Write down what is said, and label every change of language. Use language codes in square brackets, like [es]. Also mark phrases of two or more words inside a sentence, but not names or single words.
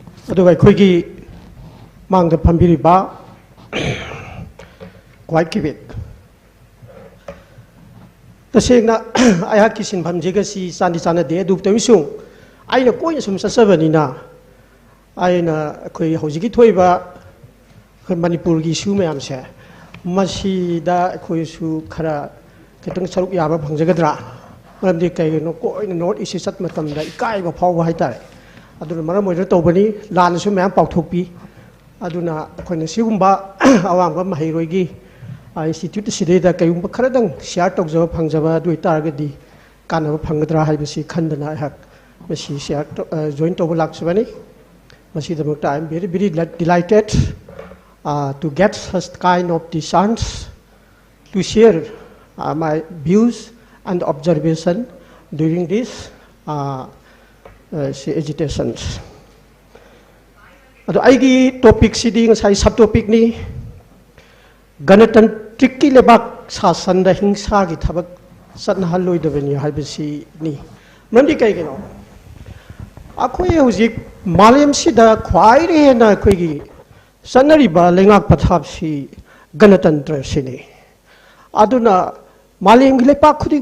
[mni] ꯑꯗꯨꯒ ꯑꯩꯈꯣꯏꯒꯤ ꯃꯥꯡꯗ ꯐꯝꯕꯤꯔꯤꯕ ꯀ꯭ꯋꯥꯏꯠ ꯀꯤꯕꯦꯛ तसेंना अयहाकी सिनफमजेगसी चांदी चानदे अदुबतमिसु आइना कोइना सुम चचबनिना आइना अखोइ हौजिकी थोइबा मणिपुर की इशू मैमसे मसीदा अखोइसु खरा खितंग सरुक याबा फंजगद्रा मरमदि कइनो कोइना नॉर्थ ईस्ट चत मतमदा इकाइबा फावबा हाइतारे अदुना मरम ओइरा तौबनी लानसु मैम पाउथोकपी अदुना अखोइना सिगुम्बा अवांबा महिरोइगी इंस्टीट्यूट सिदेदा कयुंबा खरदंग शेयर तौजबा फंजबा दुइ तारगदी कानबा फंगद्रा हाइबसी खंदना हक मसी [en] share join [mni] तौबा लाक्सबनी मसी दमकता [en] I am very very delighted to get such kind of the chance to share my views and observation during this agitations. [mni] Ado aigi topic sidi ngasai subtopic ni ganatantric ki lebak sasan da hingsa gi thabak satna haloi dabani haibasi ni mandi kai gino akhoi hojik malem sida khwai re na khoi gi sanariba lengak pathapsi ganatantra sini aduna malem gi lepak khuding